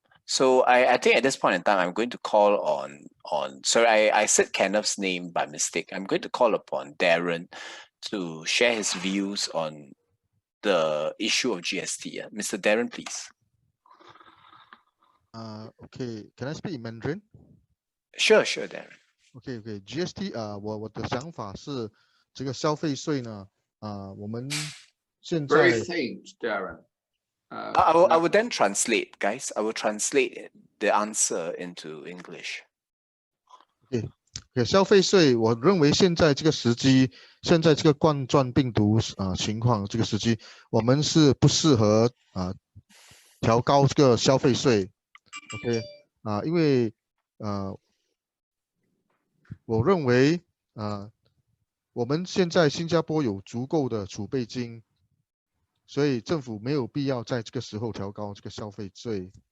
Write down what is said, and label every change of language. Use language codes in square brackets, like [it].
[en] So I think at this point in time, I'm going to call on sorry, I said Kenneth's name by mistake. I'm going to call upon Darren to share his views on the issue of GST. Mr. Darren, please. Okay, can I speak in Mandarin? Sure, Darren. [zh] Okay, GST 我的想法是这个消费税呢我们现在 [en] Very faint, Darren. I will then translate, guys. I will translate the answer into English. [zh] OK， 消费税，我认为现在这个时机，现在这个冠状病毒情况，这个时机，我们是不适合调高这个消费税。 OK 因为我认为我们现在新加坡有足够的储备金，所以政府没有必要在这个时候调高这个消费税。